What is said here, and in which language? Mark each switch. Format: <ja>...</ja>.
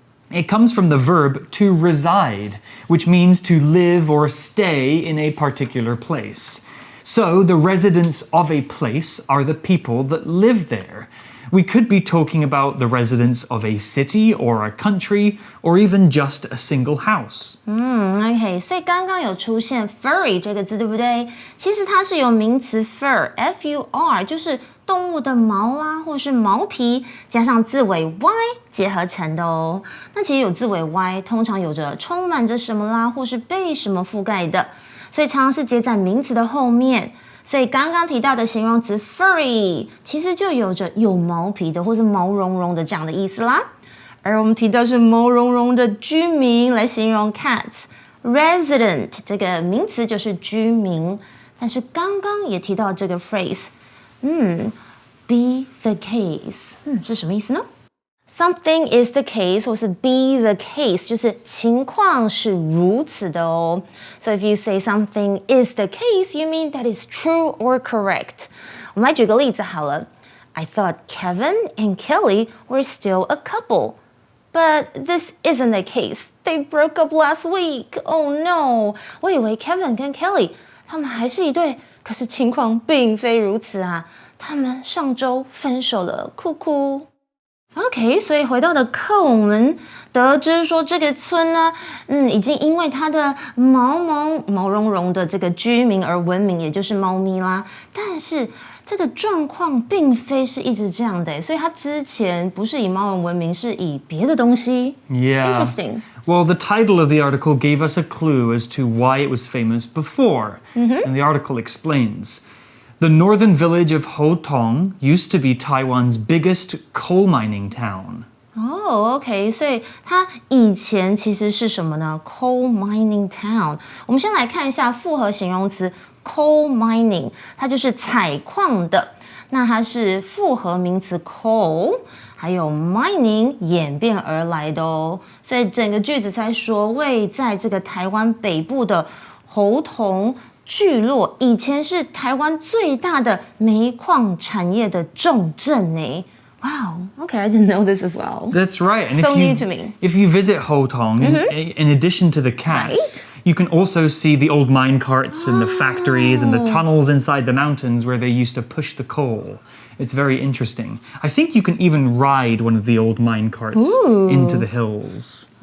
<en>It comes from the verb to reside, which means to live or stay in a particular place. So the residents of a place are the people that live there. We could be talking about the residents of a city or a country or even just a single house.</en> <zh>OK， 所以刚刚有出现 furry 这个字，对不对？其实它是由名词 fur，F-U-R， 就是动物的毛啦，或是毛皮，加上字尾 y 结合成的哦。那其实有字尾 y， 通常有着充满着什么啦，或是被什么覆盖的，所以常常是接在名词的后面。所以刚刚提到的形容词 furry 其实就有着有毛皮的或是毛茸茸的这样的意思啦。而我们提到是毛茸茸的居民来形容 cats resident 这个名词就是居民，但是刚刚也提到这个 phrase</zh> <en>be the case</en> <zh>是什么意思呢？</zh> <en>Something is the case</en> <zh>或是 be the case 就是情况是如此的哦。</zh> <en>So if you say something is the case, you mean that is true or correct.</en> <zh>我们来举个例子好了。</zh> <en>I thought Kevin and Kelly were still a couple, but this isn't the case. They broke up last week. Oh no!</en> <zh>我以为 Kevin 跟 Kelly 他们还是一对，可是情况并非如此啊。他们上周分手了，哭哭。OK， 所以回到的课，我们得知说这个村呢，已经因为它的毛茸茸的这个居民而闻名，也就是猫咪啦。但是这个状况并非是一直这样的，所以它之前不是以猫闻名，是以别的东西。</zh> <en>Yeah. Interesting. Well, the title of the article gave us a clue as to why it was famous before. And the article explains.The northern village of Hotong used to be Taiwan's biggest coal mining town.</en> <zh>OK， 所以它以前其实是什么呢 ？Coal mining town。我们先来看一下复合形容词 coal mining， 它就是采矿的。那它是复合名词 coal， 还有 mining 演变而来的哦。所以整个句子在说，位在这个台湾北部的猴硐聚落以前是台湾最大的煤矿产业的重镇呢。</zh> <en>Wow, okay, I didn't know this as well. That's right. And So new to me. If you visit Hotong, in addition to the cats, you can also see the old mine carts and the factories and the tunnels inside the mountains where they used to push the coal. It's very interesting. I think you can even ride one of the old mine carts into the hills.</en>